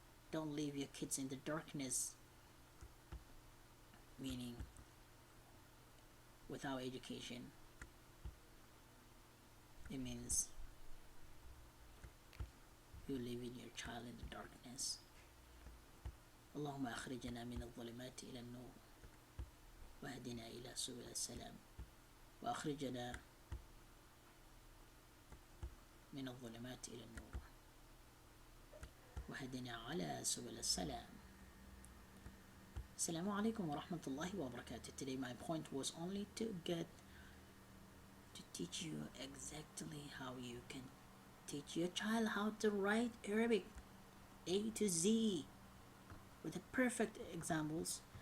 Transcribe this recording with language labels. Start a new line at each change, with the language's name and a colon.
English: Don't leave your kids in the darkness, meaning without education. It means you leaving your child in the darkness.
Arabic: اللهم أخرجنا من الظلمات إلى النور واهدنا إلى سبل السلام وأخرجنا من الظلمات إلى النور وهدنا على سبل السلام. Assalamu alaikum wa rahmatullahi wa barakatuh.
English: Today my point was only to teach you exactly how you can teach your child how to write Arabic A to Z with the perfect examples.